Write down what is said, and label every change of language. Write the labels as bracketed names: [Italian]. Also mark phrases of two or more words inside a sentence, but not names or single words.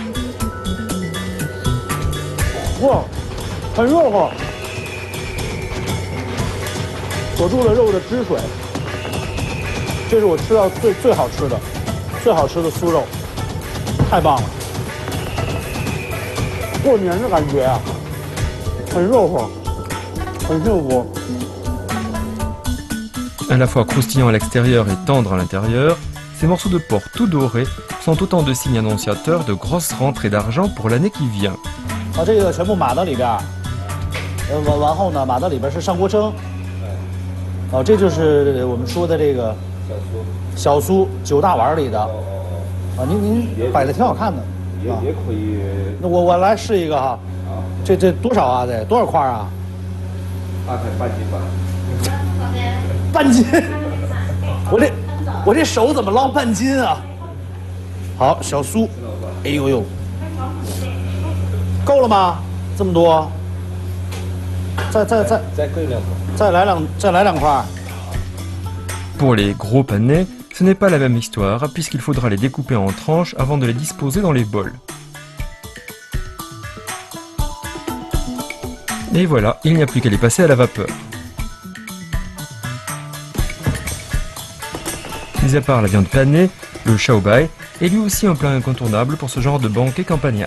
[Chinese] 哇，很热乎，锁住了肉的汁水。这是我吃到最好吃的酥肉，太棒了！过年的感觉啊，很热乎。 [French] À la fois croustillant à l'extérieur et tendre à l'intérieur, ces morceaux de porc tout dorés sont autant de signes annonciateurs de grosses rentrées d'argent pour l'année qui vient. [Chinese] 把这个全部码到里边，完后呢，码到里边是上锅蒸。哦，这就是我们说的这个小酥9大碗里的。啊，您摆的挺好看的。也可以。那我来试一个哈。这多少啊？得多少块啊？大概半斤吧。半斤，我这手怎么捞半斤啊？好，小酥，哎呦呦，够了吗？这么多？再搁2块，再来2块。 [French] Pour les gros panais, ce n'est pas la même histoire puisqu'il faudra les découper en tranches avant de les disposer dans les bols. Et voilà, il n'y a plus qu'à les passer à la vapeur. Mis à part la viande panée, le xiaobai est lui aussi un plat incontournable pour ce genre de banquet campagnard.